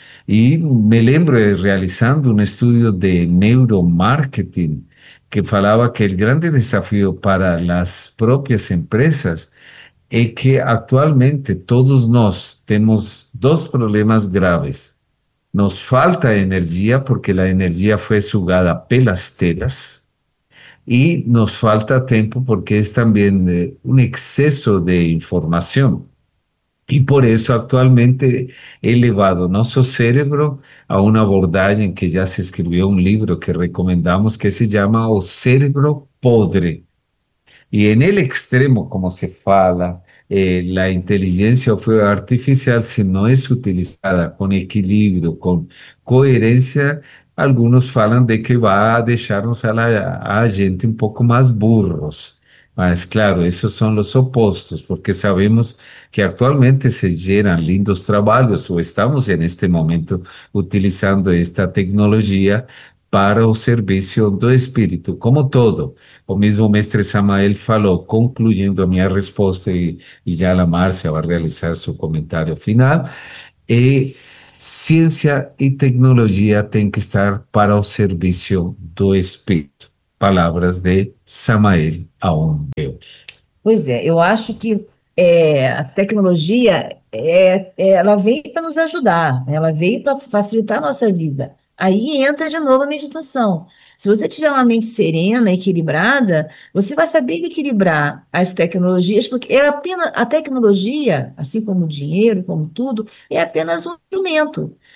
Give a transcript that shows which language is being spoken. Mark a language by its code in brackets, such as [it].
[pt] E me lembro realizando um estudo de neuromarketing que falava que o grande desafio para as próprias empresas é que atualmente todos nós temos dois problemas graves. Nos falta energia porque a energia foi sugada pelas telas. E nos falta tempo porque [es] es también un exceso de información. Y por eso actualmente he elevado nuestro cerebro a un abordaje en que ya se escribió un libro que recomendamos que se llama O Cerebro Podre. Y en el extremo, [pt] como se fala, [es] la inteligencia artificial, si no es utilizada con equilibrio, con coherencia, algunos falan de que va a dejarnos a la gente un poco más burros. Mas claro, esos son los opuestos, porque sabemos que actualmente se generan lindos trabajos o estamos en este momento utilizando esta tecnología para el servicio del espíritu, como todo. El mismo Mestre Samael faló, concluyendo mi respuesta, y ya la Marcia va a realizar su comentario final. Ciencia y tecnología tienen que estar para el servicio del espíritu. [pt] Palavras de Samael a um Deus. Pois é, eu acho que a tecnologia, ela vem para nos ajudar, ela vem para facilitar a nossa vida. Aí entra de novo a meditação. Se você tiver uma mente serena, equilibrada, você vai saber equilibrar as tecnologias, porque é apenas, a tecnologia, assim como o dinheiro, como tudo, é apenas um instrumento.